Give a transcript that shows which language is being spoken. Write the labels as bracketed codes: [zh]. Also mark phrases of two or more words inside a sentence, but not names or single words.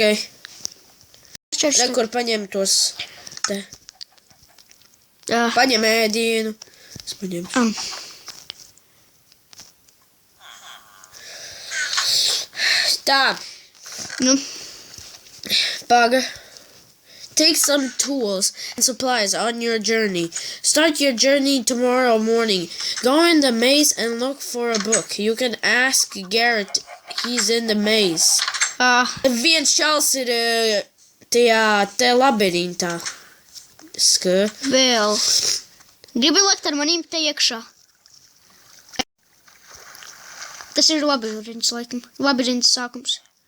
[lv] Arčers. Kur paņem tos te. Paņem ēdienu. Es paņemšu. Tā. Nu. Paga. [en] Take some tools and supplies on your journey. Start your journey tomorrow morning. Go in the maze and look for a book. You can ask Garrett. He's in the maze. [lv] Viens čals ir tajā labirintā. Vēl. Gribi likt ar manīm te iekšā? Tas ir labirints, laikam. Labirints sākums.